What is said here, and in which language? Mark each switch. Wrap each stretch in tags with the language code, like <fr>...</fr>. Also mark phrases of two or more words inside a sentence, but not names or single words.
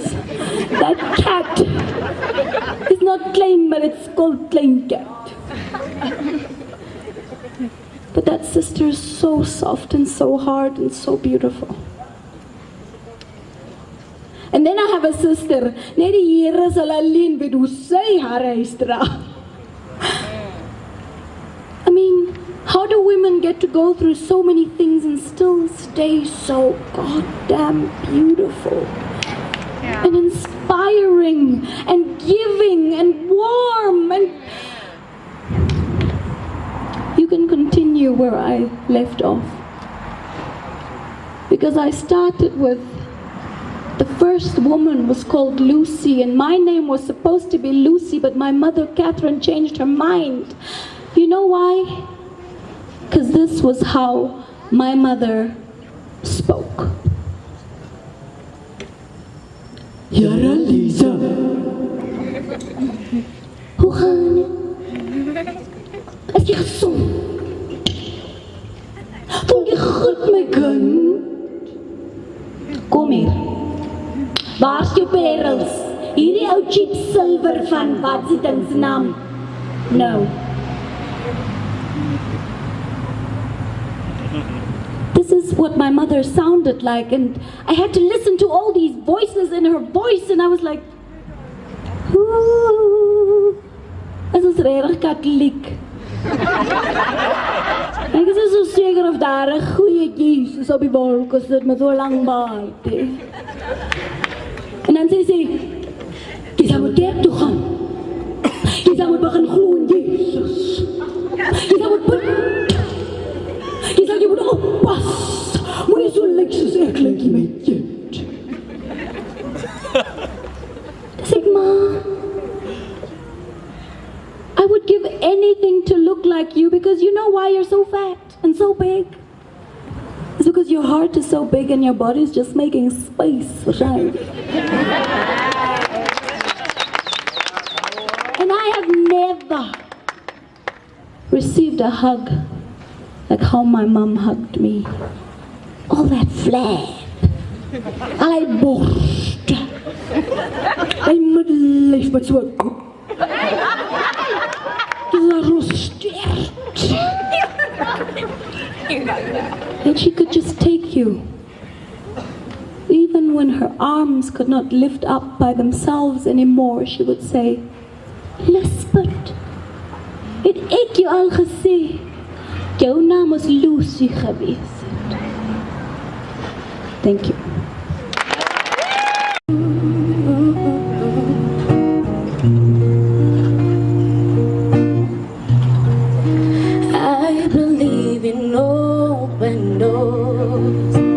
<en>That cat is not Klein, but it's called Klein Cat. But that sister is so soft and so hard and so beautiful. And then I have a sister,</en> <af>net die Here sal alleen weet hoe sy haar huis dra.</af> <en>I mean, how do women get to go through so many things and still stay so goddamn beautiful? Yeah. And inspiring and giving and warm, and you can continue where I left off. Because I started with the first woman was called Lucy, and my name was supposed to be Lucy, but my mother Catherine changed her mind. You know why? Because this was how my mother spoke. Yara Lisa.</en> <af>Hoe gaan het? Is jy gesond? Voel jy goed, my kind? Kom hier. Waar is jou parels? Hierdie ou</af> <en>cheap silver</en> <af>van wat se ding se naam?</af> <en>No. This is what my mother sounded like, and I had to listen to all these voices in her voice, and I was like, ooh, this is</en> <af>regtig katholiek. Ek is so seker of daar 'n goeie Jesus op die wolk sit met so lang baard. En dan sê sy, jy sal moet kerk toe gaan. Jy sal moet begin glo in Jesus. Jy sal moet bid. Jy moet oppas. Moenie so lyk soos ek lyk jy my kind. Dis ek, ma.</af> <en>I would give anything to look like you, because you know why you're so fat and so big? It's because your heart is so big and your body is just making space for shine. And I have received a hug like how my mom hugged me. All that flab.</en> <af>Al borst. Hy middellyf met so 'n koek.</af> <en>And she could just take you. Even when her arms could not lift up by themselves anymore, she would say,</en> <af>Lispert, het ek jou al gesê, jou naam is Lucy gewees.</af> <en>Thank you. I believe in open doors.</en>